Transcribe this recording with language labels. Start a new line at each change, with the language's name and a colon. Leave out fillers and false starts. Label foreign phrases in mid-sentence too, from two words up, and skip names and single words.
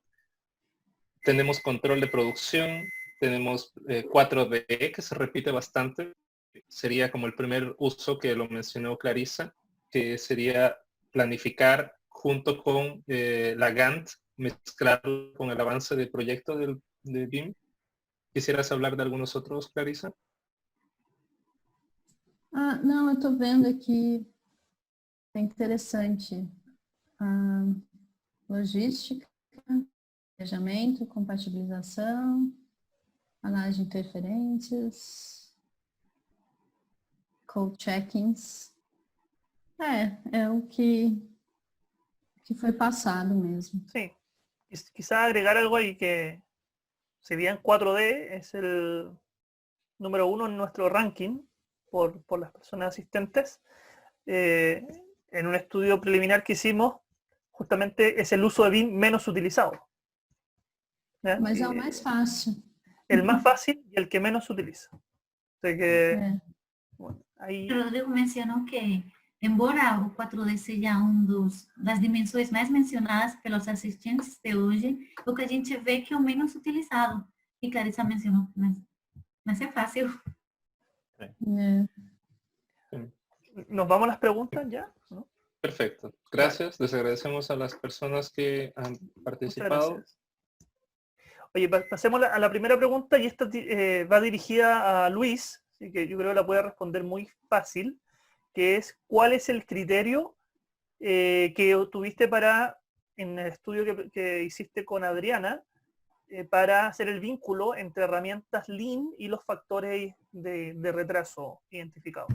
Spanish: Tenemos control de producción, tenemos 4D, que se repite bastante. Sería como el primer uso que lo mencionó Clarisa, que sería planificar junto con la Gantt, mezclarlo con el avance del proyecto de BIM. ¿Quisieras hablar de algunos otros, Clarisa?
Portuguese: Ah, não, eu estou vendo aqui, é interessante. Logística, Engajamento, compatibilização, análise de interferências,
English: code checkings.
Portuguese: É o que foi passado mesmo.
Spanish: Sí, quizá agregar algo ahí que, si bien 4D es el número 1 en nuestro ranking por las personas asistentes, en un estudio preliminar que hicimos, justamente es el uso de BIM menos utilizado. ¿Ya?
Portuguese: Mas é o mais fácil.
Spanish: El más fácil y el que menos se utiliza. O sea que,
Portuguese: É.
Spanish: bueno, ahí,
Portuguese: Rodrigo mencionou que, embora o 4D seja das dimensões mais mencionadas pelos assistentes de hoje, o que a gente vê que é o menos utilizado. E Clarissa mencionou, mas é fácil. É.
Spanish: nos vamos a las preguntas ya, ¿no? Perfecto. Gracias. Les agradecemos a las personas que han Muchas participado. gracias. Oye, pasemos a la primera pregunta y esta va dirigida a Luis, así que yo creo que la puede responder muy fácil, que es ¿cuál es el criterio que tuviste en el estudio que hiciste con Adriana, para hacer el vínculo entre herramientas Lean y los factores de retraso identificados?